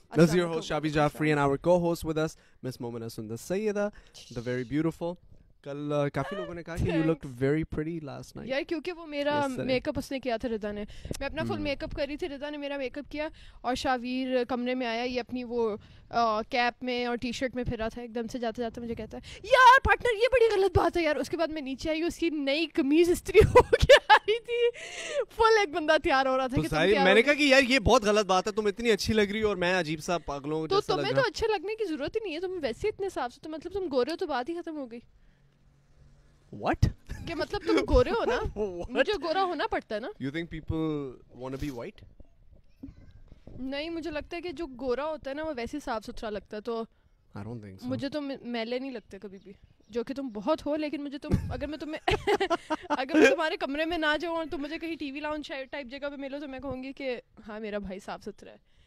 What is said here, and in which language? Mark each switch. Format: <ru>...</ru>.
<en>This is your host Shabi Jaffrey and our co-host with us, Miss Momina Sundar Sayyida, the very beautiful.</en> <hi>कल काफी लोगों ने कहा कि</hi> <en>you looked very pretty last night.</en> <hi>यार क्योंकि वो मेरा मेकअप उसने किया था रिदा ने. मैं अपना फुल मेकअप कर रही थी. रिदा ने मेरा मेकअप किया और शावीर कमरे में आया. ये अपनी वो कैप में और टी शर्ट में फिरा था. एकदम से जाते जाते मुझे कहता है यार पार्टनर ये बड़ी गलत बात है यार. उसके बाद मैं नीचे आई. उसकी नई कमीज इस्त्री हो के आ रही थी. फुल एक बंदा तैयार हो रहा था कि मैंने कहा कि यार ये बहुत गलत बात है. तुम इतनी अच्छी लग रही हो और मैं अजीब सा पागलों तो तुम्हें तो अच्छे लगने की जरूरत ही नहीं है. तुम वैसे इतने साफ सुथरे मतलब तुम गोरे हो तो बात ही खत्म हो गई.</hi> <en>What?</en> <hi>क्या मतलब तुम गोरे हो ना? मुझे गोरा होना पड़ता है ना?</hi> <en>You think people want to be white?</en> <hi>नहीं मुझे लगता है कि जो गोरा होता है ना वो वैसे साफ सुथरा लगता है. तो</hi> <en>I don't think so.</en> <hi>मुझे तो मैले नहीं लगते कभी भी. जो कि तुम बहुत हो लेकिन मुझे तुम अगर मैं तुम्हें अगर मैं तुम्हारे कमरे में ना जाऊँ और तुम मुझे कहीं टीवी लाउंज टाइप जगह पे मिलो तो मैं कहूँगी कि हाँ मेरा भाई साफ सुथरा है.</hi>